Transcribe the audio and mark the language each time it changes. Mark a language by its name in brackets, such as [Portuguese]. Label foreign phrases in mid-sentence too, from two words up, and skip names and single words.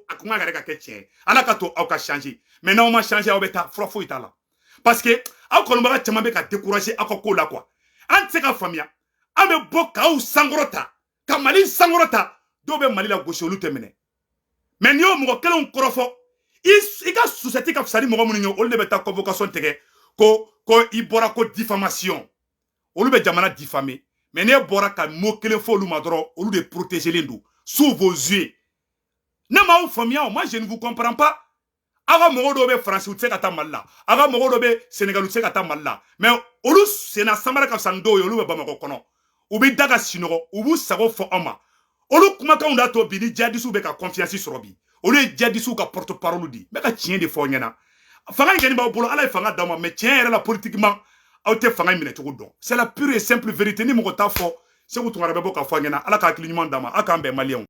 [Bambara] a kuma yɛrɛ ka kɛ tiɲɛ ala ka to aw ka changer mais n'aw ma changer aw bɛ taa fura foyi t'a la parce que aw kɔnɔbaga caman bɛ ka décourager aw ka ko la quoi an tɛ se ka faamuya an bɛ bɔ k'aw sankɔrɔta ka Mali sankɔrɔta dɔw bɛ Mali la gosi olu tɛ minɛ mais n'i y'o mɔgɔ kelenw kɔrɔfɔ i ka société ka fisa ni mɔgɔ minnu ye olu de bɛ taa convocation tigɛ ko i bɔra ko diffamation olu bɛ jamana diffamer mais ne bɔra ka mot kelen fɔ olu ma dɔrɔn olu de protégelen don [French] sous vos yeux [Bambara] ne m'aw faamuya [French] moi je ne vous comprends pas [Bambara] aw ka mɔgɔw dɔw bɛ faransi u tɛ se ka taa Mali la aw ka mɔgɔw dɔw bɛ Sénégal u tɛ se ka taa Mali la mais olu senna samara ka fisa ni dɔw ye olu bɛ Bamakɔ kɔnɔ u bɛ da ka sinɔgɔ u b'u sago fɔ aw ma olu kumakanw d'a to bi ni djihadistes bɛ ka confiance sɔrɔ bi olu ye djihadistes ka [French] porte parole [Bambara] di n bɛ ka tiɲɛ de fɔ aw ɲɛna fanga in kɔni b'aw bolo ala ye fanga d'aw ma mais tiɲɛ yɛrɛ la politiquement aw tɛ fanga in minɛ cogo dɔn [French] c'est la pure et simple vérité [Bambara] ni mɔgɔ t'a fɔ Segu Tunkara bɛ bɔ k'a fɔ a ɲɛna ala ka hakili ɲuman d'a ma aw k'an bɛn maliyɛnw